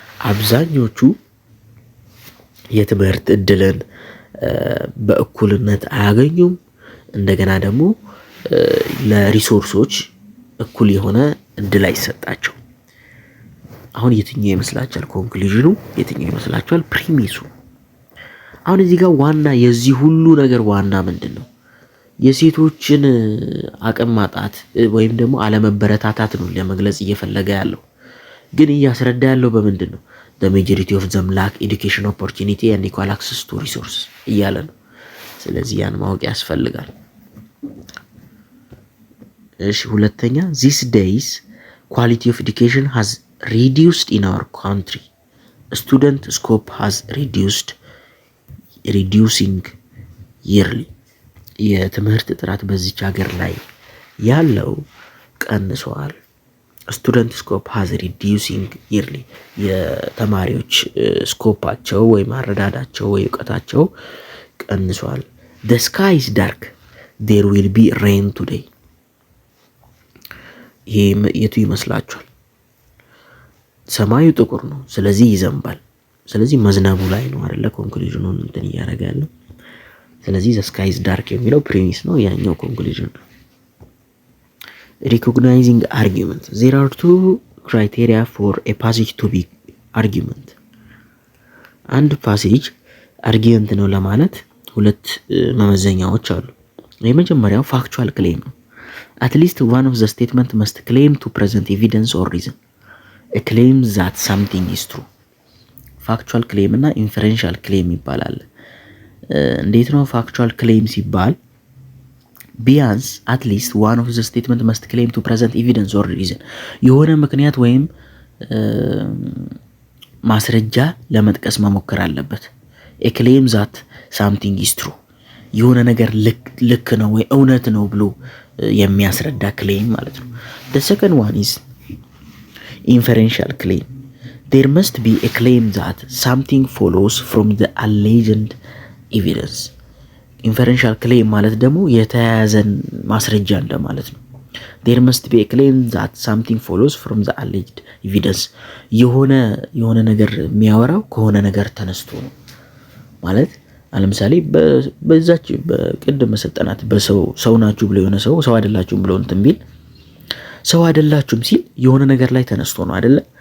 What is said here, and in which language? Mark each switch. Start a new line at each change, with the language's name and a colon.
Amharic: አብዛኞቹ የትምህርት እድልን በእኩልነት አያገኙም። እንደገና ደግሞ ለሪሶርሶች እኩል የሆነ እድል አይሰጣቸው። አሁን የትኛው ይመስላችኋል ኮንክሉዥኑ? የትኛው ይመስላችኋል ፕሪሚሱ? አሁን እዚህ ጋር ዋና የዚህ ሁሉ ነገር ዋና ምንድን ነው? የሴቶችን አቅም ማጣት ወይም ደግሞ አለመበረታታት ነው ለመግለጽ እየፈለገ ያለው። ግን እያስረዳ ያለው በምንድን ነው?
English: the majority of them lack education opportunity and equal access to resources
Amharic: እያለ ነው። ስለዚህ ያን ማወቅ ያስፈልጋል። እሺ ሁለተኛ
English: these days quality of education has reduced in our country. Student scope has reducing yearly.
Amharic: የትምህርት ጥራት በዚች ሀገር ላይ ያለው ቀንሷል።
English: ስቱደንት ስኮፕ ሃዝ ሪዲዩሲንግ ይርሊ
Amharic: የተማሪዎች ስኮፓቸው ወይም አረዳዳቸው ወይ እውቀታቸው ቀንሷል።
English: the sky is dark there will be rain today።
Amharic: ይሄ የቱ ይመስላችኋል? ሰማዩ ጥቁር ነው፣ ስለዚህ ይዘንባል። ስለዚህ መዝነቡ ላይ ነው አይደለ ኮንክሉዥኑን እንትን እያደረገ ያለው። ስለዚህ
English: the sky is dark
Amharic: የሚለው ፕሪሚስ ነው፣ ያኛው ኮንክሉዥን ነው።
English: recognizing argument. There are two criteria for a passage to be argument.
Amharic: አንድ ፓሴጅ አርጊመንት ነው ለማለት ሁለት መመዘኛዎች አሉ። የመጀመሪያው ፋክቹዋል ክሌም ነው።
English: at least one of the statement must claim to present evidence or reason. a claim that something is true.
Amharic: ፋክቹዋል ክሌም እና ኢንፈረንሻል ክሌም ይባላል። እንዴት ነው ፋክቹዋል ክሌም ሲባል ቢያንስ
English: at least one of the statement must claim to present evidence or reason
Amharic: የሆነ ምክንያት ወይም ማስረጃ ለመጥቀስ መሞከር አለበት።
English: a claim that something is true
Amharic: የሆነ ነገር ልክ ነው ወይ እውነት ነው ብሎ የሚያስረዳ ክሌም ማለት ነው።
English: the second one is inferential claim. there must be a claim that something follows from the alleged evidence.
Amharic: ኢንፈረንሻል ክሌም ማለት ደግሞ የተያያዘን ማስረጃ እንደማለት ነው።
English: there must be a claim that something follows from the alleged evidence
Amharic: የሆነ ነገር የሚያወራው ከሆነ ነገር ተነስቶ ነው ማለት። ለምሳሌ በዛች በቅድም መሰጠናት ሰው ናችሁ ብሎ የሆነ ሰው አይደላችሁም ብሎ እንትን ቢል ሰው አይደላችሁም ሲል የሆነ ነገር ላይ ተነስቶ ነው አይደለ?